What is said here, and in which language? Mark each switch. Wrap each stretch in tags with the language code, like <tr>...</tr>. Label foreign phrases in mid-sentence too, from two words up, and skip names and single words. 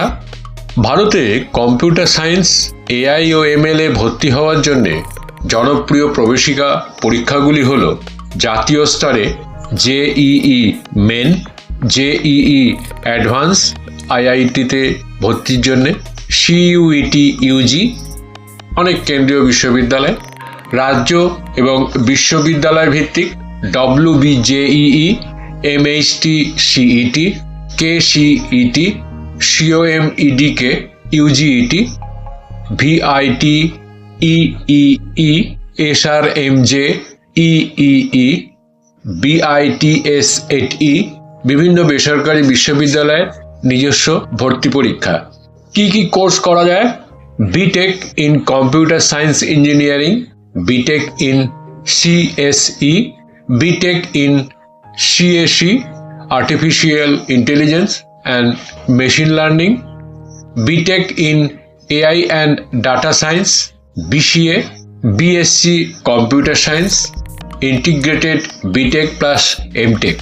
<bn>ভারতে কম্পিউটার সায়েন্স, এআই ও এমএল এ ভর্তি হওয়ার জন্য জনপ্রিয় প্রবেশিকা পরীক্ষাগুলি হল জাতীয় স্তরে জেইই মেন, জেইই অ্যাডভান্স, আইআইটিতে ভর্তির জন্য সিইউইটি ইউজি, অনেক কেন্দ্রীয় বিশ্ববিদ্যালয়, রাজ্য এবং বিশ্ববিদ্যালয় ভিত্তিক WBJEE, MHT CET, KCET, COMEDK, UGET, VIT, EEE, SRMJ, EEE, BITSATE, বিভিন্ন বেসরকারি বিশ্ববিদ্যালয়ের নিজস্ব ভর্তি পরীক্ষা। কি কি কোর্স করা যায়?</bn> <en>BTech in computer science engineering, BTech in CSE, BTech in CSE, artificial intelligence and machine learning, BTech in AI and data science,</en> <bn>BCA,</bn> <en>BSc computer science, integrated BTech plus MTech.</en>